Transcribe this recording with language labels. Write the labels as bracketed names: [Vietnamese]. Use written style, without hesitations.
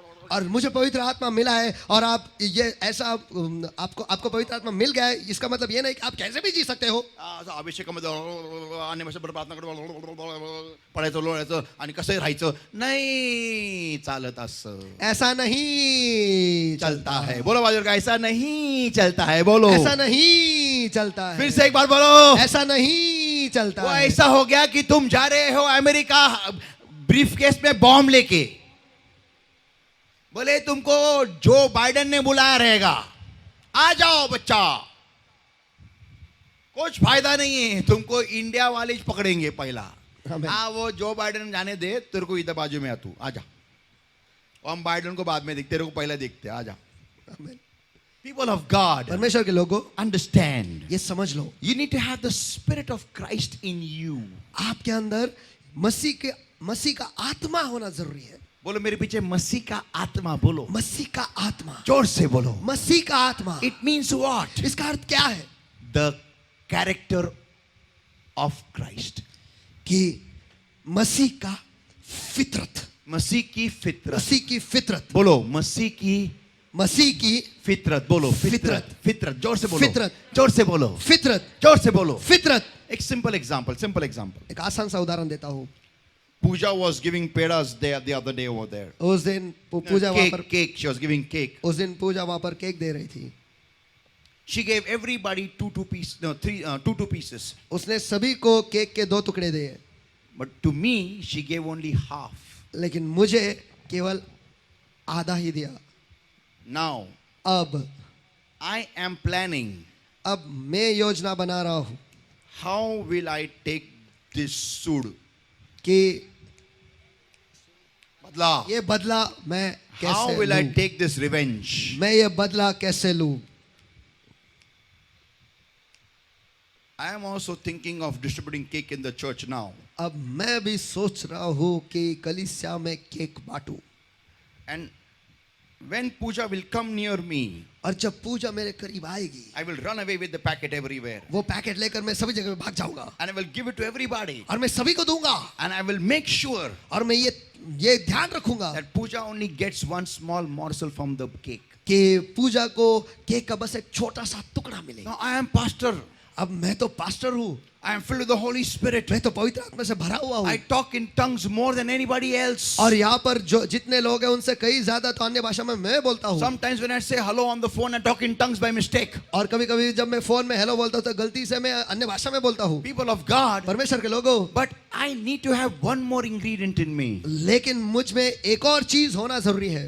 [Hindi] और मुझे पवित्र आत्मा मिला है और आप ये ऐसा आपको पवित्र आत्मा मिल गया है, इसका मतलब ये नहीं कि आप कैसे भी जी सकते हो। [Marathi] अभिषेकामध्ये आणि बरोबर प्रार्थना करून पडायचं, लोळायचं आणि कसं राहायचं, नाही चालत असं। [Hindi] ऐसा नहीं चलता है, बोलो बाजू का, ऐसा नहीं चलता है, बोलो। ऐसा नहीं चलता है। फिर से एक बार बोलो, ऐसा नहीं चलता वो है। ऐसा हो गया कि तुम जा रहे हो अमेरिका ब्रीफ केस में बॉम्ब लेके, बोले तुमको जो बाइडेन ने बुलाया रहेगा, आ जाओ बच्चा, कुछ फायदा नहीं है, तुमको इंडिया वाले ही पकड़ेंगे पहला। आमीन। हाँ, वो जो बाइडेन जाने दे, तेरे को इधर बाजू में आ, तू आ जा, और हम बाइडेन को बाद में देखते, तेरे को पहले देखते, आ जा। आमीन। [English] people of God, [Hindi] परमेश्वर के लोगों, [English] understand, [Hindi] ये समझ लो, [English] you need to have the spirit of Christ in you. [Hindi] आपके अंदर मसीह का आत्मा होना जरूरी है। बोलो मेरे पीछे, मसीह का आत्मा, बोलो मसीह का आत्मा, जोर से बोलो। मसीह का आत्मा। [English] It means what? [Hindi] इसका अर्थ क्या है? [English] The character of Christ. [Hindi] कि मसीह का फितरत, मसीह की फितरत, मसीह की फितरत, बोलो मसीह की मसीह की फितरत, बोलो फितरत, फितरत, जोर से बोलो, फितरत, जोर से बोलो, फितरत, जोर से बोलो। फितरत। एक सिंपल एग्जांपल, एक आसान सा उदाहरण देता हूँ। [English] Pooja was giving pedas there the other day over there. [Hindi] उस दिन पूजा वहां पर [English] Cake, she was giving cake. [Hindi] उस दिन पूजा वहां पर केक दे रही थी। [English] She gave everybody two pieces. [Hindi] उसने सभी को केक के 2 टुकड़े दिए, [English] But to me, she gave only half. [Hindi] लेकिन मुझे केवल आधा ही दिया। [English] Now, [Hindi] अब [English] I am planning, [Hindi] मैं योजना बना रहा हूँ [English] how will I take this sud? [Hindi] कि Badla. ये बदला मैं [English] How [Hindi] कैसे [English] will I [Hindi] लूं? [English] take this revenge? [Hindi] मैं ये बदला कैसे लूं? [English] I am also thinking of distributing cake in the church now. [Hindi] अब मैं भी सोच रहा हूँ कि कलीसिया में cake बांटूं, [English] And when Pooja will come near me, [Hindi] और जब पूजा मेरे करीब आएगी, [English] I will run away with the packet everywhere. [Hindi] वो पैकेट लेकर मैं सभी जगह भाग जाऊंगा [English] And I will give it to everybody. [Hindi] और मैं सभी को दूंगा, [English] And I will make sure [Hindi] और मैं ये ध्यान रखूंगा [English] that Pooja only gets one small morsel from the cake. [Hindi] कि पूजा को केक का बस एक छोटा सा टुकड़ा मिले। [English] Now I am pastor. [Hindi] अब मैं तो पास्टर हूँ, [English] I am filled with the Holy Spirit. [Hindi] मैं तो पवित्र आत्मा से भरा हुआ [English] I [Hindi] हूँ, [English] talk in tongues more than anybody else. [Hindi] और यहाँ पर जो जितने लोग हैं उनसे कई ज्यादा तो अन्य भाषा में मैं बोलता हूँ। [English] Sometimes when I say hello on the phone, I talk in tongues by mistake. [Hindi] और कभी कभी जब मैं फोन में हेलो बोलता हूँ तो गलती से मैं अन्य भाषा में बोलता हूँ। [English] People of God, [Hindi] परमेश्वर के लोगों, [English] but I need to have one more ingredient in me, [Hindi] लेकिन मुझ में एक और चीज होना जरूरी है,